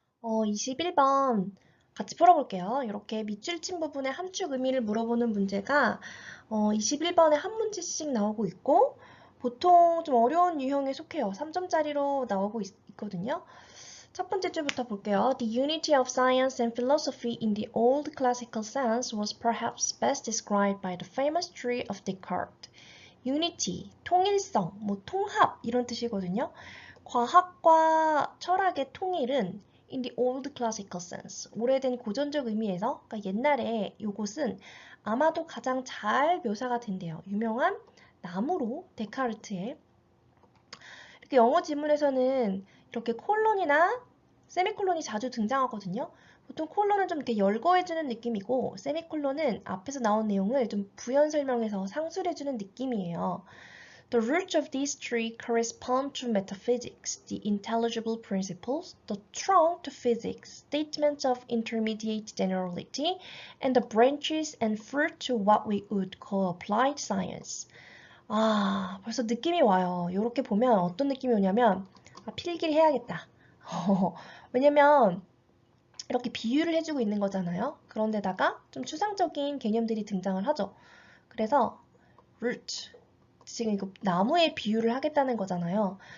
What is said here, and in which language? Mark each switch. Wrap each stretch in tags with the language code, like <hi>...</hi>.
<ko>21번 같이 풀어볼게요. 이렇게 밑줄 친 부분에 함축 의미를 물어보는 문제가 21번에 한 문제씩 나오고 있고, 보통 좀 어려운 유형에 속해요. 3점짜리로 나오고 있거든요. 첫 번째 줄부터 볼게요.</ko> <en>The unity of science and philosophy in the old classical sense was perhaps best described by the famous tree of Descartes.</en> <ko>unity, 통일성, 뭐 통합 이런 뜻이거든요. 과학과 철학의 통일은</ko> <en>in the old classical sense,</en> <ko>오래된 고전적 의미에서, 그러니까 옛날에 이것은 아마도 가장 잘 묘사가 된대요. 유명한 나무로 데카르트의. 이렇게 영어 지문에서는 이렇게 콜론이나 세미콜론이 자주 등장하거든요. 보통 콜론은 좀 이렇게 열거해주는 느낌이고 세미콜론은 앞에서 나온 내용을 좀 부연 설명해서 상술해주는 느낌이에요.</ko> <en>The roots of these three correspond to metaphysics, the intelligible principles, the trunk to physics, statements of intermediate generality, and the branches and fruit to what we would call applied science.</en> <ko>아, 벌써 느낌이 와요. 이렇게 보면 어떤 느낌이 오냐면 필기를 해야겠다. 왜냐면 이렇게 비유를 해주고 있는 거잖아요. 그런데다가 좀 추상적인 개념들이 등장을 하죠. 그래서 root, 지금 이거 나무에 비유를 하겠다는 거잖아요.</ko>